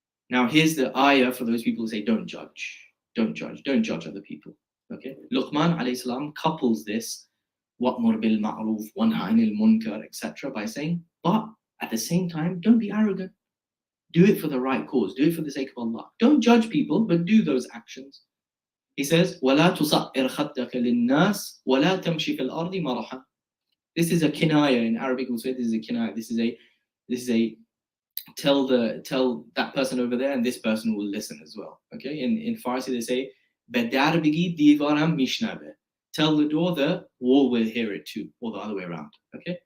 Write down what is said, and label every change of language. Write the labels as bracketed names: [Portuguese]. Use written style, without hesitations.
[English] Now, here's the ayah for those people who say, don't judge. Don't judge. Don't judge other people. Okay? Luqman alayhi salam couples this [Arabic] وَأْمُرْ بِالْمَعْرُوفِ وَانْهَ عَنِ الْمُنْكَرِ, [English] etc. by saying, but at the same time, don't be arrogant. Do it for the right cause. Do it for the sake of Allah. Don't judge people, but do those actions. He says, [Arabic] وَلَا تُصَعِّرْ خَدَّكَ لِلنَّاسِ وَلَا تَمْشِ فِي الْأَرْضِ مَرَحًا. [English] This is a kinaya in Arabic. We'll say this is a kinaya. This is a tell that person over there, and this person will listen as well. Okay. In Farsi they say, [Persian] "Bedar bigi divaram mishnabe." [English] Tell the door, the wall will hear it too, or the other way around. Okay.